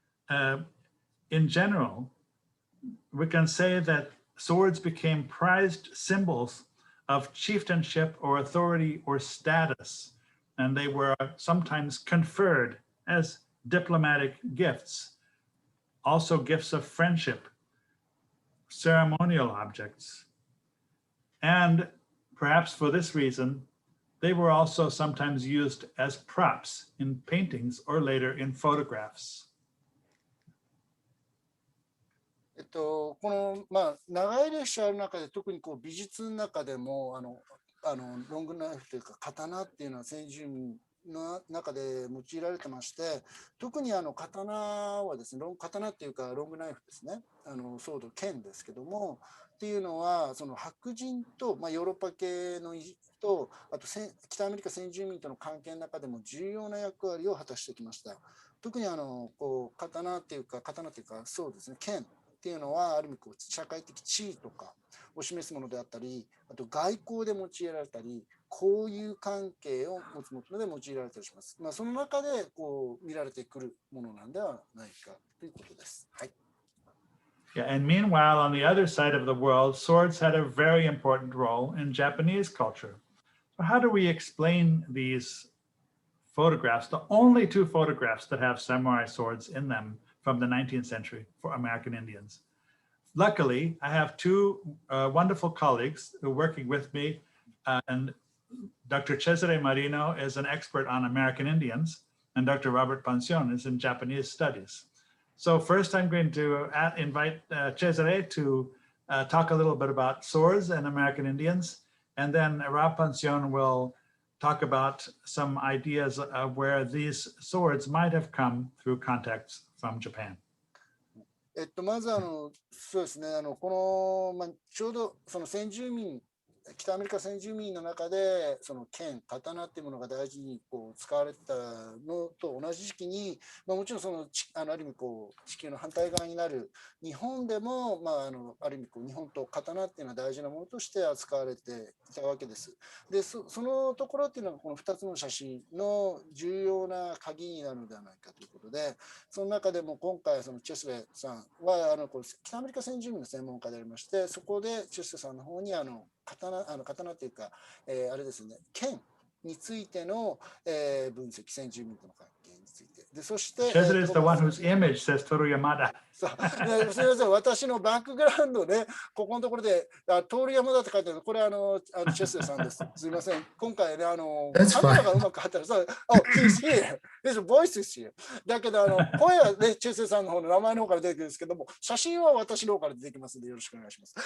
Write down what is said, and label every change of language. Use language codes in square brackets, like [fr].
[en] In general, we can say that swords became prized symbols of chieftainship or authority or status, and they were sometimes conferred as diplomatic gifts, also gifts of friendship, ceremonial objects. And perhaps for this reason, they were also sometimes used as props in paintings or later in photographs. [ja] この長い歴史ある中で特に美術の中でもロングナイフというか刀っていうのは先住民の中で用いられてまして、特に刀はですね、刀っていうかロングナイフですね、ソード剣ですけどもっていうのはその白人と、ヨーロッパ系のとあと北アメリカ先住民との関係の中でも重要な役割を果たしてきました。特に刀っていうかそうですね、剣っていうのはある意味社会的地位とかを示すものであったり、あと外交で用いられたり、交友関係を持つもので用いられたりします。その中で見られてくるものなんではないかということです。はい。 [en] Yeah, and meanwhile, on the other side of the world, swords had a very important role in Japanese culture. So how do we explain these photographs, the only two photographs that have samurai swords in them from the 19th century for American Indians? Luckily, I have two wonderful colleagues who are working with me, and Dr. Cesare Marino is an expert on American Indians, and Dr. Robert Pontsioen is in Japanese studies. So first I'm going to invite Cesare to talk a little bit about swords and American Indians. And then Rob Pontsioen will talk about some ideas of where these swords might have come through contacts from Japan. [ja] まずそうですね、この、ちょうどその先住民、北アメリカ先住民の中で、その剣、刀っていうものが大事に使われてたのと同じ時期に、もちろんそのある意味地球の反対側になる日本でも、ある意味日本と刀っていうのは大事なものとして扱われていたわけです。で、そのところっていうのがこの2つの写真の重要な鍵になるのではないかということで、その中でも今回そのチェスレさんは北アメリカ先住民の専門家でありまして、そこでチェスレさんの方に刀というか、あれですね、剣についての、分析、先住民との関係について。で、そして、 [en] Cesare is the one whose image says Toru Yamada. [ja] すみません、私のバックグラウンドで、ここのところで、トール山田って書いてあるの、これチェスレさんです。すみません、今回ね、カメラがうまく働いて、 [en] he's here. His voice is here. [ja] だけど、声はね、チェスレさんの方の名前の方から出てくるんですけども、写真は私の方から出てきますので、よろしくお願いします。